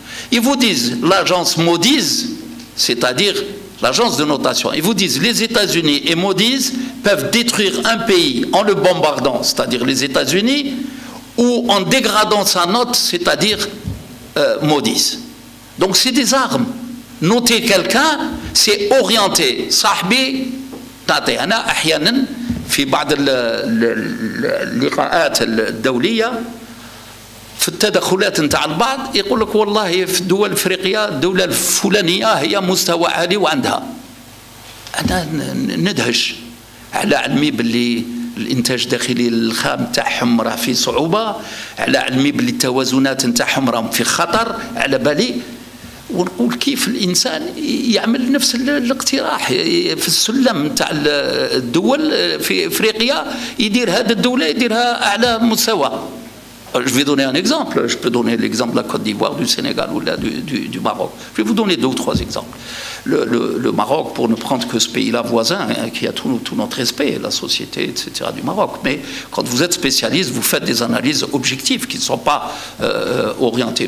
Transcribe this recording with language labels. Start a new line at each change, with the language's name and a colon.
French: Ils vous disent, l'agence Moody's, c'est-à-dire l'agence de notation, ils vous disent les États-Unis et Moody's peuvent détruire un pays en le bombardant, c'est-à-dire les États-Unis, ou en dégradant sa note, c'est-à-dire Moody's. Donc c'est des armes. Noter quelqu'un, c'est orienter.
Arabic: Sahbi, تعطي أنا أحيانا في بعض اللقاءات الدولية في التدخلات نتاع البعض يقول لك والله في الدول الافريقيه الدوله الفلانيه هي مستوى عالي وعندها. انا ندهش على علمي باللي الانتاج الداخلي الخام نتاعهم راه في صعوبه، على علمي باللي التوازنات نتاعهم راهم في خطر، على بالي ونقول كيف الانسان يعمل نفس الاقتراح في السلم نتاع الدول في افريقيا، يدير هذه الدوله يديرها اعلى مستوى.
French: Je vais donner un exemple. Je peux donner l'exemple de la Côte d'Ivoire, du Sénégal ou du Maroc. Je vais vous donner 2 ou 3 exemples. Le Maroc, pour ne prendre que ce pays-là voisin, hein, qui a tout notre respect, la société, etc. du Maroc. Mais quand vous êtes spécialiste, vous faites des analyses objectives qui ne sont pas orientées.